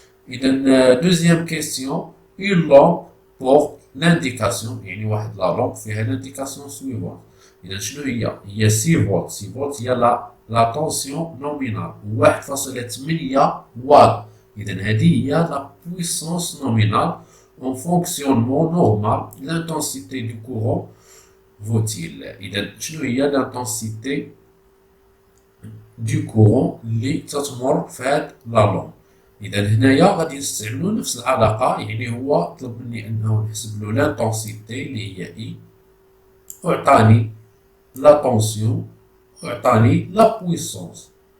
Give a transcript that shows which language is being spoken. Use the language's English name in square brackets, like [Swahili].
[Arabic] إذا [French] دوزيام كيستيون اون لامب بورت لانديكاسيون، [Arabic] يعني واحد لا لامب فيها لانديكاسيون سويفونت. إذا شنو هي؟ هي 6 فولت. 6 فولت هي لا طونسيون نومينال 1.8 واط. إذا هذه هي لا بويسونس نومينال [French] en fonctionnement normal. L'intensité du courant vaut-il. [Arabic] إذا شنو هي [French] l'intensité du courant [Arabic] اللي تتمر في هاد لا لامب؟ إذا هنايا غادي نستعملو نفس العلاقة، يعني هو طلب مني أنه نحسب له لانتونسيتي اللي هي إي وعطاني لا طونسيون وعطاني لا بويسونس.